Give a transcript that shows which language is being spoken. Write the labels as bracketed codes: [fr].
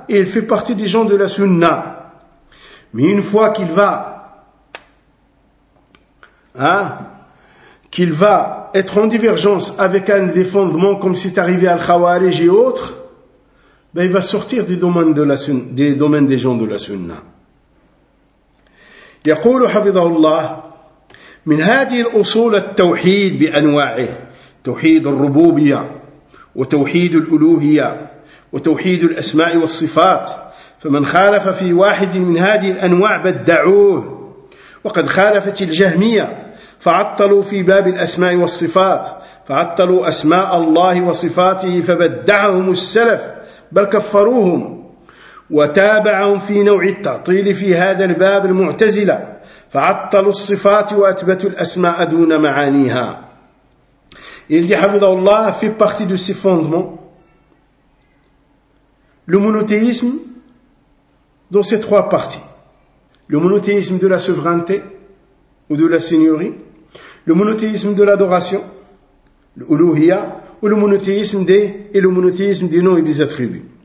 [fr] Et il fait partie des gens de la sunna. Mais une fois qu'il va, hein, qu'il va être en divergence avec un des fondements, comme c'est arrivé à Al-Khawarij et autres, ben il va sortir du domaine de la sunna, des domaines des gens de la sunna. [ar] يقول حفظه الله من هذه الأصول التوحيد بأنواعه توحيد الربوبية وتوحيد الألوهية وتوحيد الأسماء والصفات فمن خالف في واحد من هذه الأنواع بدعوه وقد خالفت الجهمية فعطلوا في باب الأسماء والصفات فعطلوا أسماء الله وصفاته فبدعهم السلف بل كفروهم وتابعهم في نوع التعطيل في هذا الباب المعتزلة فعطلوا الصفات وأثبتوا الأسماء دون معانيها. [fr] Il dit حفظه الله fait partie de ses fondements. Le monothéisme dans ces trois parties. Le monothéisme de la souveraineté ou de la seigneurie. Le monothéisme de l'adoration, l'ulouhia, ou le monothéisme des noms et des attributs.